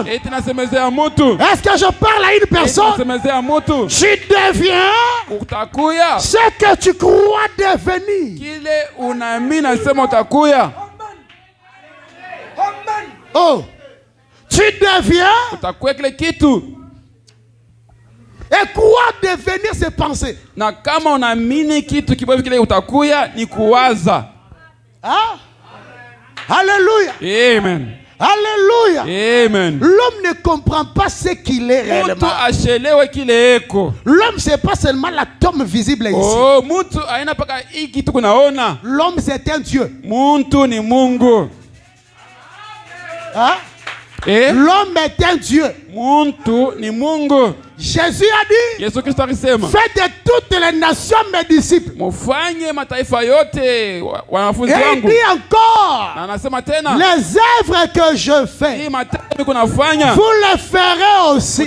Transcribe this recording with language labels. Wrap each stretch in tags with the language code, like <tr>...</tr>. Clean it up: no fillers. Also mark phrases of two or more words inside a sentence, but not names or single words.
<fr>Est-ce que je parle à une personne? Tu deviens ce que tu crois devenir. Oh, tu deviens. Et quoi devenir ses pensées?</fr> <sw>Na kama unaamini kitu kibaya kile utakuya ni kuwaza.</sw> <fr>Ah? Alléluia. Amen. Alléluia. Amen. L'homme ne comprend pas ce qu'il est réellement. L'homme, c'est pas seulement l'atome visible ici.</fr> <sw>Oh, mtu aina paka hiki kitu kunaona.</sw> <fr>L'homme, c'est un Dieu.</fr> <sw>Muntu ni Mungu.</sw> <fr>Ah? L'homme est un Dieu.</fr> <sw>Muntu ni Mungu.</sw> <fr>Jésus a dit, faites de toutes les nations mes disciples. Et il dit encore, les œuvres que je fais, vous les ferez aussi.</fr>